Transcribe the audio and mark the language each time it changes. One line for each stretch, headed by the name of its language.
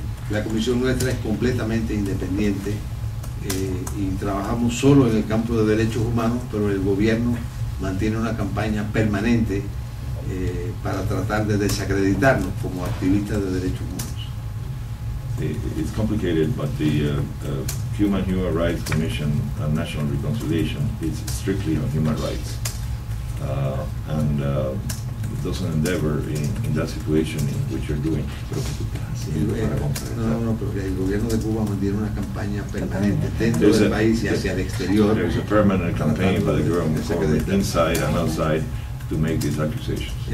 Spanish: La comisión nuestra es completamente independiente y trabajamos solo en el campo de derechos humanos, pero el gobierno mantiene una campaña permanente para tratar de desacreditarnos como activistas de derechos humanos.
English: It's complicated, but the Cuban Human Rights Commission and National Reconciliation is strictly on human rights, and does an endeavor in that situation in which you're doing.
Spanish: No, pero el gobierno de Cuba mantiene una campaña permanente dentro del país y hacia el exterior.
English: There's a permanent campaign by the government inside and outside to make these accusations.